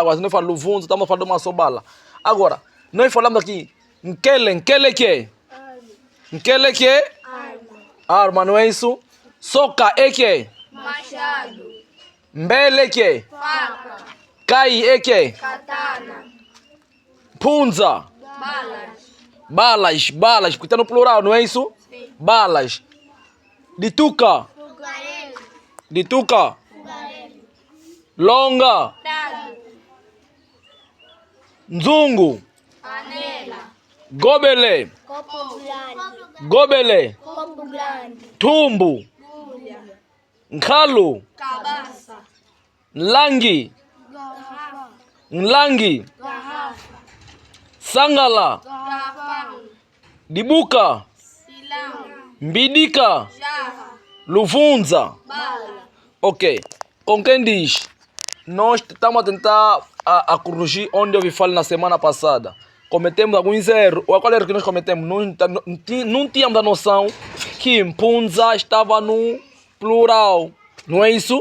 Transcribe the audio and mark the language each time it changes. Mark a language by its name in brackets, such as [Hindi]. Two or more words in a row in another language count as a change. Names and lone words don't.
[Portuguese] Agora, se nós falarmos luvunza, estamos a falar de uma só bala. Agora, nós falamos aqui, nkele que é? Nkele que é? Arma, não é isso? Soca é que? Machado. Mbele é que? Faca. Cai é que? Katana. Punza. Balas, porque está no plural, não é isso? Sim. Balas. Dituca. Fogareiro. Dituca. Fogareiro. Longa. Dado. Nzungu. Panela. Gobele. Copo grande. Gobele. Copo grande. Tumbu. Bulha. Nkalu. Cabaça. Nlangi. Garrafa. Nlangi. Garrafa. Sangala. Garrafão. Dibuka. Silão. Mbidika. Jarra. Luvunza. Bala. Ok. Com quem diz? Nós estamos a tentar a corrigir onde eu vi falar na semana passada. Cometemos alguns erros. Qual erro que nós cometemos? Não tínhamos a noção que punza estava no plural. Não é isso?